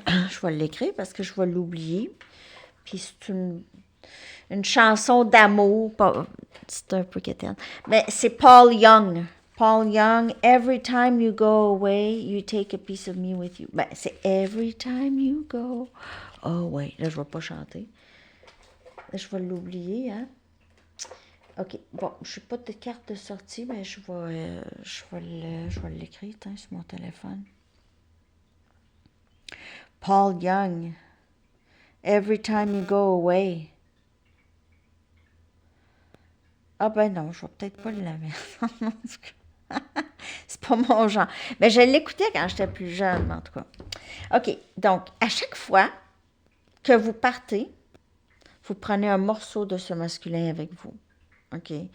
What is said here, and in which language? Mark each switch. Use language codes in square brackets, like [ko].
[fr] Je vais l'écrire parce que je vais l'oublier. Puis c'est une chanson d'amour. C'est un peu quétaine. Mais c'est Paul Young. [en] Paul Young, Every time you go away, you take a piece of me with you. [fr] Ben, c'est Every time you go. Oh, ouais, là, je vais pas chanter. Là, je vais l'oublier, hein. OK, bon, je suis pas de carte de sortie, mais je vais l'écrire, hein, sur mon téléphone. [en] Paul Young, Every time you go away. [fr] Ah ben non, je vais peut-être pas la mettre. C'est pas mon genre. Mais je l'écoutais quand j'étais plus jeune, en tout cas. OK, donc, à chaque fois que vous partez, vous prenez un morceau de ce masculin avec vous. OK?